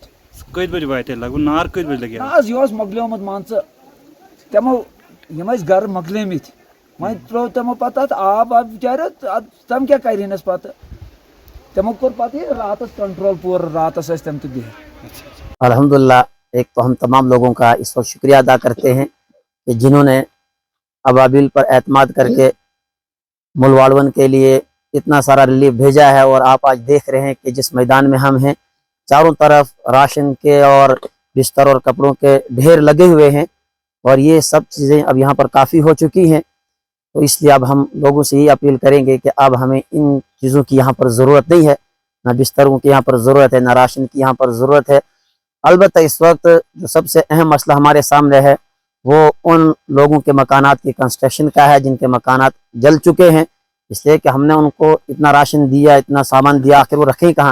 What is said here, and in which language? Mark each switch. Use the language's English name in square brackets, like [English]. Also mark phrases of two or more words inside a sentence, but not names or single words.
[Kashmiri] کٔژِ بجہِ واتہِ لگ بگ نار کٔژِ بجہِ لگہِ نہ حظ یہِ اوس مۄکلیومُت مان ژٕ تِمو یِم ٲسۍ گرٕ مۄکلیمٕتۍ وۄنۍ ترٛوو تِمو پتہٕ اتھ آب واب بِچاریو تِم کیٛاہ کرہنس پتہٕ تِمو کوٚر پتہٕ یہِ راتس کنٹرول پوٗرٕ راتس ٲسۍ تِم تہِ بِہِتھ [Urdu] الحمدللہ ایک تو ہم تمام لوگوں کا اس وقت شکریہ ادا کرتے ہیں کہ جنہوں نے ابابیل پر اعتماد کر کے ملواڑون کے لیے اتنا سارا ریلیف بھیجا ہے اور آپ آج دیکھ رہے ہیں کہ جس میدان میں ہم ہیں چاروں طرف راشن کے اور بستر اور کپڑوں کے ڈھیر لگے ہوئے ہیں اور یہ سب چیزیں اب یہاں پر کافی ہو چکی ہیں تو اس لیے اب ہم لوگوں سے یہ اپیل کریں گے کہ اب ہمیں ان چیزوں کی یہاں پر ضرورت نہیں ہے ना बिस्तरों की यहाँ पर ज़रूरत है, ना राशन की यहाँ पर ज़रूरत है। अलबत्ता इस वक्त जो सबसे अहम मसला हमारे सामने है वो उन लोगों के मकानात की कंस्ट्रक्शन का है जिनके मकानात जल चुके हैं, इसलिए कि हमने उनको इतना राशन दिया, इतना सामान दिया, आखिर वो रखें कहाँ।